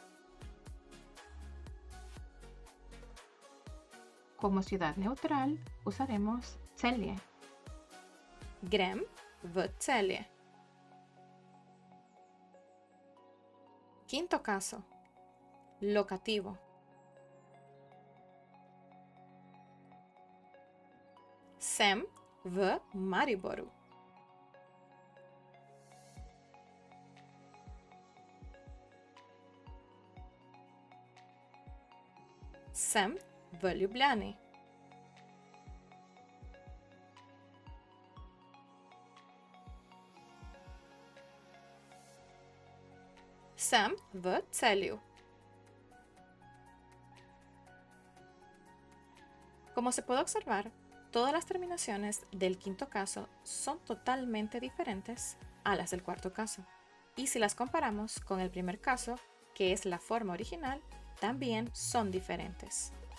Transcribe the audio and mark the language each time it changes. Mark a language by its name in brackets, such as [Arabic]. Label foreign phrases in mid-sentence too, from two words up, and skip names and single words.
[Spanish] Como ciudad neutral usaremos Celje. [Slovenian] Grem v Celje. [Spanish] Quinto caso, locativo. [Slovenian] Sem v Mariboru. Sem v Ljubljani. Sem v Celju. [Spanish] Como se puede observar, todas las terminaciones del quinto caso son totalmente diferentes a las del cuarto caso. Y si las comparamos con el primer caso, que es la forma original, también son diferentes.